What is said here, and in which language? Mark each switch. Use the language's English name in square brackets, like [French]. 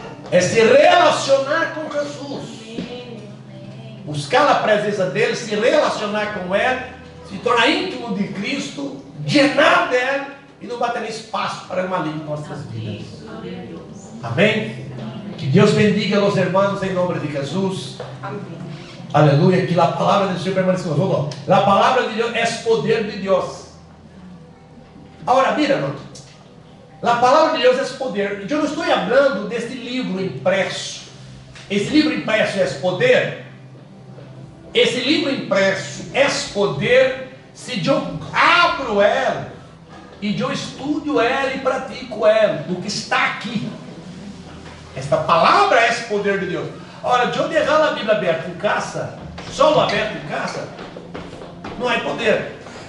[Portuguese] É se relacionar com Jesus. Buscar a presença dele, se relacionar com ele, se tornar íntimo de Cristo, llenar dele e não bater espaço para o maligno em nossas vidas. Amém? [Spanish] Que Dios bendiga a los hermanos en nombre de Jesús. [Portuguese] Amém. [Spanish] Aleluya. Que la palabra del Señor permanezca con nosotros. La palabra de Dios es poder de Dios. Ahora, mira, hermano. La palabra de Dios es poder. Yo no estoy hablando de este libro impreso. [Portuguese] Esse livro impresso é poder. Esse livro impresso é poder se eu abro ela e eu estudo ela e pratico ela, o que está aqui. Esta palavra é esse poder de Deus. Ora, eu deixar a Bíblia aberta em casa, solo aberto em casa, não há poder.